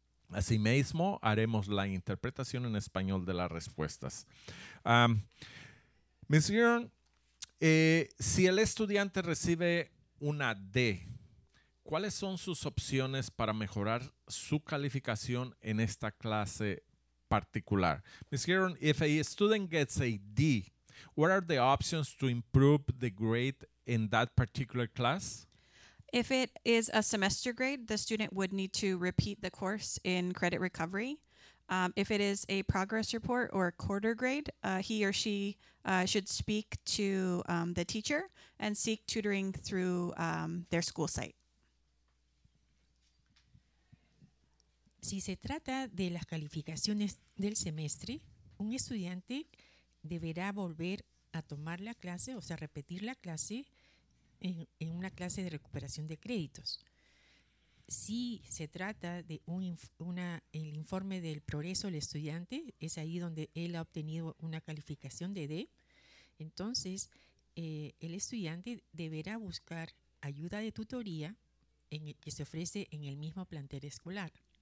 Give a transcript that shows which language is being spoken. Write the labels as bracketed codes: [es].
[es] Asimismo, haremos la interpretación en español de las respuestas. Ms. Gern, si el estudiante recibe una D, ¿cuáles son sus opciones para mejorar su calificación en esta clase particular? [en] Ms. Gern, if a student gets a D, what are the options to improve the grade in that particular class? If it is a semester grade, the student would need to repeat the course in credit recovery. If it is a progress report or a quarter grade, he or she should speak to the teacher and seek tutoring through their school site. [es] Si se trata de las calificaciones del semestre, un estudiante deberá volver a tomar la clase, o sea, repetir la clase en una clase de recuperación de créditos. Si se trata de el informe del progreso del estudiante, es ahí donde él ha obtenido una calificación de D, entonces el estudiante deberá buscar ayuda de tutoría que se ofrece en el mismo plantel escolar.